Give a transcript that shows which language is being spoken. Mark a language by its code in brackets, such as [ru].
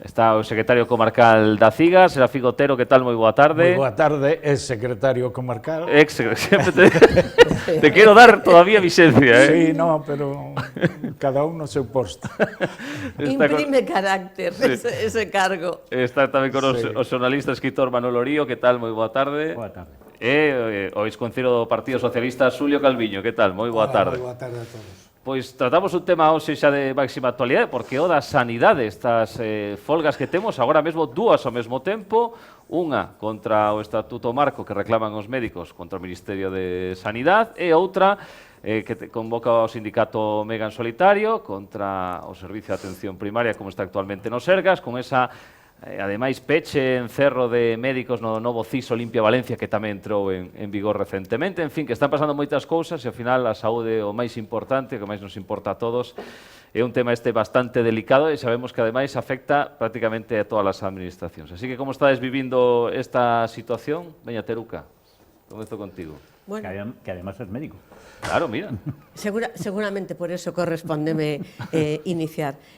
[gl] Está o secretario comarcal da CIGA, Serafín Otero. Que tal? Moi boa tarde. Moi boa tarde, ex secretario comarcal. Sempre te quero dar todavía vixencia, Sí, no, pero cada un no seu posto. Imprime carácter ese cargo. Está tamén con o xornalista escritor Manolo Orío. Que tal? Moi boa tarde. Boa tarde. E o exconcelleiro do Partido Socialista, Xulio Calviño. Que tal? Moi boa tarde. Moi boa tarde a todos. Pois tratamos un tema hoxe xa de máxima actualidade, porque o da sanidade, estas folgas que temos agora mesmo, dúas ao mesmo tempo, unha contra o Estatuto Marco que reclaman os médicos contra o Ministerio de Sanidade, e outra que convoca o sindicato Mega en solitario contra o Servicio de Atención Primaria, como está actualmente no Sergas, con esa ademais peche encerro de médicos no novo CIS Olimpia Valencia, que tamén entrou en vigor recentemente. En fin, que están pasando moitas cousas e ao final a saúde o máis importante, o que máis nos importa a todos. É un tema bastante delicado e sabemos que ademais afecta prácticamente a todas as administracións. Así que como estades vivindo esta situación? Veña, Teruca, comezo contigo. [es] Bueno, que además es médico. [gl] Claro, mira. Seguramente por eso correspóndeme iniciar.